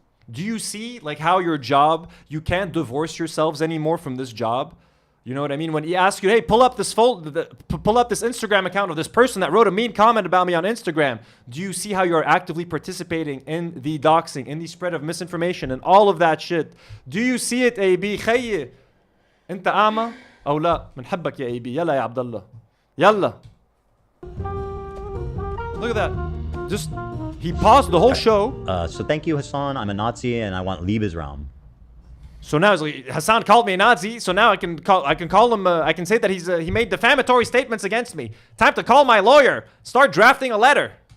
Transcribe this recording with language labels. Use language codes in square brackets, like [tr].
[en] Do you see, like, how your job, you can't divorce yourselves anymore from this job? You know what I mean? When he asks you, hey, pull up this pull up this Instagram account of this person that wrote a mean comment about me on Instagram. Do you see how you're actively participating in the doxing, in the spread of misinformation and all of that shit? Do you see it, AB? [ar] خيي انت أعمى أو لا؟ بنحبك يا AB. يلا يا عبد الله. يلا. [en] Look at that. Just he paused the whole show. So thank you, Hassan. I'm a Nazi and I want Liebesraum. So now it's like, Hassan called me a Nazi. So now I can call him. I can say that he made defamatory statements against me. Time to call my lawyer. Start drafting a letter.